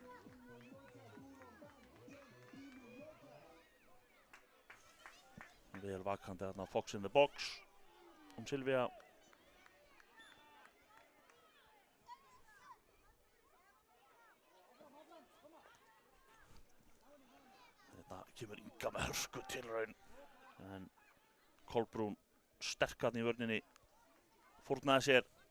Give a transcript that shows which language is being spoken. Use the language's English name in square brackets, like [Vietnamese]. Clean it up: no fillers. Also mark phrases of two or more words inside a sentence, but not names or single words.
[Icelandic] Vel vakandi þarna [English] Fox in the box [Icelandic] Silvía. Þetta kemur Inga með hörku tilraun en Kolbrún sterk þarna í vörninni fórnaði sér.